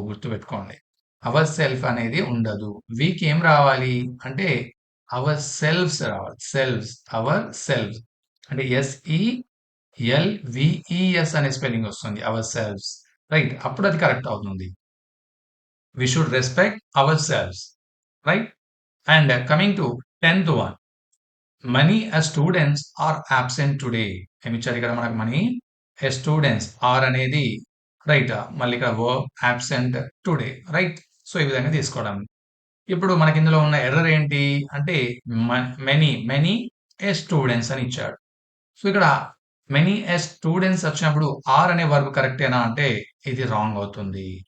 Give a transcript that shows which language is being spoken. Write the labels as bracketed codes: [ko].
[te] గుర్తుపెట్టుకోండి. Our self అనేది ఉండదు. వీకి ఏం రావాలి అంటే అవర్ సెల్ఫ్స్ రావాలి. సెల్ఫ్స్. అవర్ సెల్ఫ్స్ అంటే SELVES అనే స్పెల్లింగ్ వస్తుంది. Hour shelves. రైట్. అప్పుడు అది కరెక్ట్ అవుతుంది. [en] We should respect ourselves, right? And coming to 10th one, many students are absent today. [te] ఏమి ఇచ్చారు ఇక్కడ మనకు మనీ స్టూడెంట్స్ ఆర్ అనేది రైట్, మళ్ళీ ఇక్కడ verb absent today, right. So ఈ విధంగా తీసుకోవడం. ఇప్పుడు మనకి ఇందులో ఉన్న ఎర్రర్ ఏంటి అంటే మెనీ మెనీ స్టూడెంట్స్ అని ఇచ్చాడు. సో ఇక్కడ మెనీ స్టూడెంట్స్ వచ్చినప్పుడు ఆర్ అనే వర్బ్ కరెక్టేనా అంటే ఇది రాంగ్ అవుతుంది.